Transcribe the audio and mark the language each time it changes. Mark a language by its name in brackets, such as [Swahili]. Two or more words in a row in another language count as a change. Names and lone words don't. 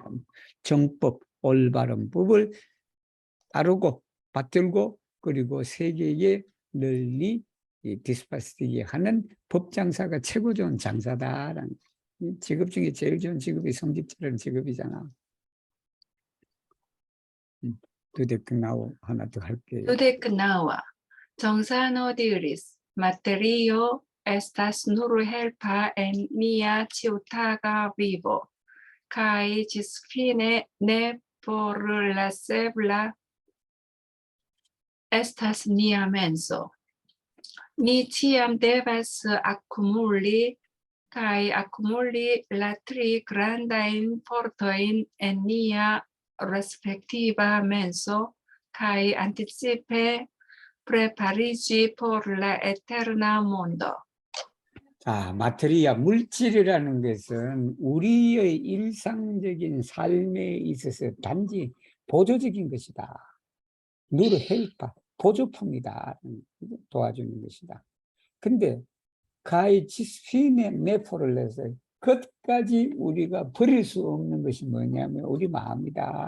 [Korean] 정법, 올바른 법을 따르고 받들고 그리고 세계에 널리 디스파스티게 하는 법장사가 최고 좋은 장사다라는 직업 중에 제일 좋은 직업이 성직자라는 직업이잖아. 두데크나우 하나 더 할게요. [Esperanto] Tudecknaŭa, Gionsano diris, materio estas nur helpa en nia ĉiutaga vivo, kaj ĝisfine ne por la cebla estas nia menso. Ni ciam devas accumuli kaj accumuli la tri grandajn fortojn en nia respektiva menso kaj anticipe prepariĝi por la eterna mondo. [Korean] 자, 마테리아, 물질이라는 것은 우리의 일상적인 삶에 있어서 단지 보조적인 것이다. [Esperanto] nur helpa, 보조품이다. [Korean] 도와주는 것이다. 근데 [Esperanto] kaj ĝisfine [Korean] 내포를 내서 끝까지 우리가 버릴 수 없는 것이 뭐냐면 우리 마음이다.